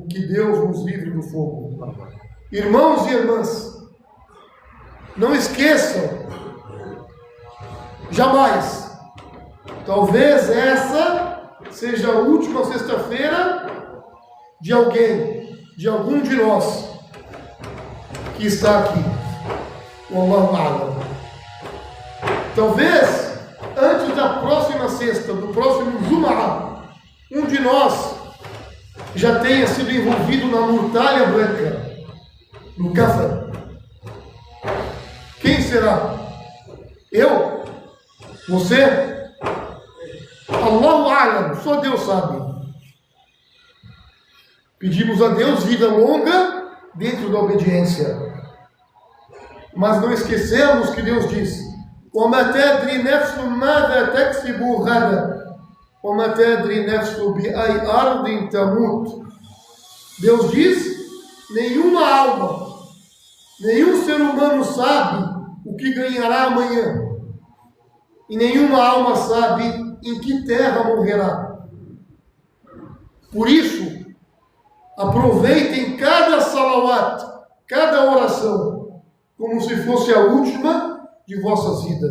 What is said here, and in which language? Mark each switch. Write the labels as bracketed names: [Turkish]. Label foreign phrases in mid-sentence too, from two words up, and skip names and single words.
[Portuguese] Que Deus nos livre do fogo. Irmãos e irmãs, não esqueçam, jamais, talvez essa seja a última sexta-feira de alguém, de algum de nós que está aqui. [Arabic] والله أعلم. [Portuguese] Talvez antes da próxima sexta, do próximo Jumu'ah, um de nós já tenha sido envolvido na mortalha branca, no café. Quem será? Eu? Você? [Arabic] الله أعلم, [Portuguese] só Deus sabe. Pedimos a Deus vida longa dentro da obediência. Mas não esquecemos que Deus disse: [Arabic] وَمَا تَدْرِي نَفْسٌ مَاذَا تَكْسِبُ غَدًا وَمَا تَدْرِي نَفْسٌ بِأَيِّ أَرْضٍ تَمُوتُ. [Portuguese] Deus diz: nenhuma alma, nenhum ser humano sabe o que ganhará amanhã, e nenhuma alma sabe em que terra morrerá. Por isso, aproveitem cada salawat, cada oração, como se fosse a última de vossas vidas.